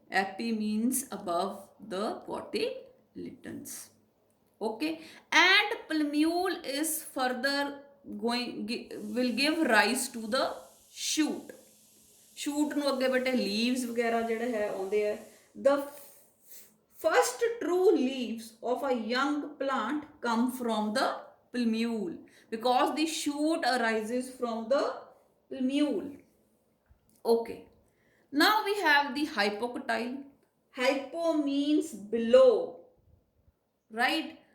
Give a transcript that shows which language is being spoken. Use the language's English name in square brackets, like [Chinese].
[English] Epi means above the cotyledons. Okay, and plumule is further will give rise to the shoot. [Punjabi] Shoot ਨੂੰ ਅੱਗੇ ਬੇਟੇ leaves ਵਗੈਰਾ ਜਿਹੜੇ ਹੈ ਆਉਂਦੇ ਹੈ. [English] The first true leaves of a young plant come from the plumule because the shoot arises from the plumule. Okay, now we have the hypocotyle. Hypo means below, right?